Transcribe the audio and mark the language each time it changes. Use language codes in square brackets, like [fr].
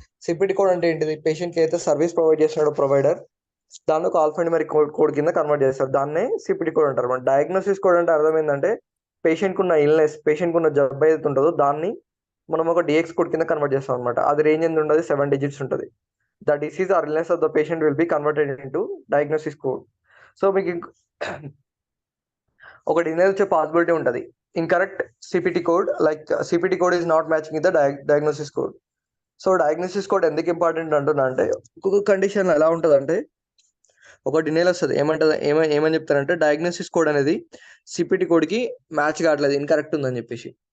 [te] CPT code అంటే ఏంటిది, patient కి అయితే సర్వీస్ ప్రొవైడ్ చేస్తున్నాడు ప్రొవైడర్, దాన్ని ఒక ఆల్ఫాన్యూమరిక్ కోడ్ కింద కన్వర్ట్ చేస్తారు, దాన్నే సిపిటి కోడ్ అంటారు అనమాట. డయాగ్నోసిస్ కోడ్ అంటే అర్థం ఏంటంటే, పేషెంట్ కున్న ఇల్నెస్, పేషెంట్ కున్న జబ్బు ఏదైతే ఉంటుందో దాన్ని మనం ఒక డిఎక్స్ కోడ్ కింద కన్వర్ట్ చేస్తాం అనమాట. అది రేంజ్ ఎంత ఉంటుంది, 7 digits ఉంటుంది. [en] The disease or illness of the patient will be converted into diagnosis code. [te] So మీకు ఒకటి వచ్చే పాసిబిలిటీ ఉంటుంది, [en] Incorrect CPT code, like CPT code is not matching with the diagnosis code. [te] So diagnosis code ఎందుకు important అంటున్నా అంటే, ఒక్కొక్క condition ఎలా ఉంటుంది అంటే, ఒక డినేల్ వస్తుంది, ఏమని చెప్తారంటే డయాగ్నోసిస్ కోడ్ అనేది సిపిటి కోడ్ కి మ్యాచ్ కావట్లేదు, ఇన్కరెక్ట్ ఉందని చెప్పేసి.